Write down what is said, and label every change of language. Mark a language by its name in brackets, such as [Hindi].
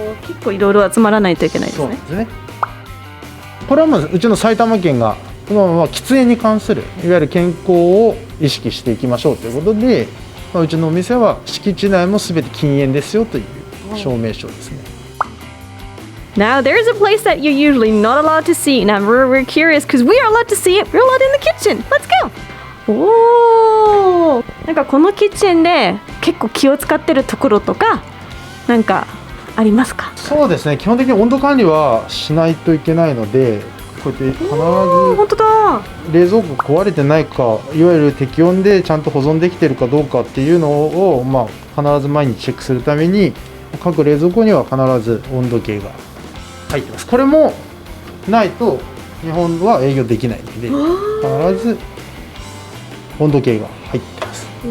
[Japanese] 結構いろいろ集まらないといけないですね。そうですね。これはうちの埼玉県が喫煙に関するいわゆる健康を意識していきましょうということで、うちのお店は敷地内も全て禁煙ですよという証明書ですね。 [English] Now there's a place that you're usually not allowed to see, and I'm very curious because we are allowed to see it. We're allowed in the kitchen. Let's go. [Japanese] おー、なんかこのキッチンで結構気を使ってるところとかなんかありますか？そうですね。基本的に温度管理はしないといけないので、こうやって必ず本当だ。冷蔵庫壊れてないか、いわゆる適温でちゃんと保存できてるかどうかっていうのを必ず毎日チェックするために各冷蔵庫には必ず温度計が入ってます。これもないと日本は営業できないので必ず温度計が入ってます。